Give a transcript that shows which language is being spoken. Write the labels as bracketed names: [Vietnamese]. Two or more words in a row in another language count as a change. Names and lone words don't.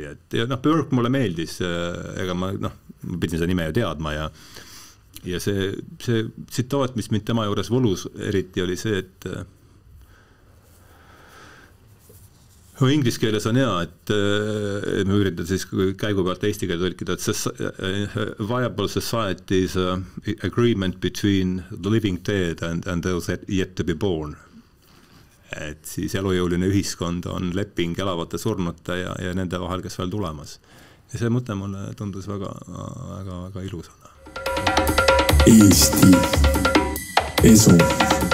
[Estonian] Ja Burke mulle meeldis, ega ma pidin seda nime ju teadma ja see tsitaat, mis mind tema juures volus eriti oli see, et inglise keeles on hea, et me üritan siis käigu pealt eesti keele tõlkida, et [English] viable society is agreement between the living dead and those yet to be born. [Estonian] Et siis elujõuline ühiskond on leping elavate surnute ja nende vahel, kes veel tulemas. Ja see mõte mulle tundus väga, väga, väga ilusana. Eesti esu.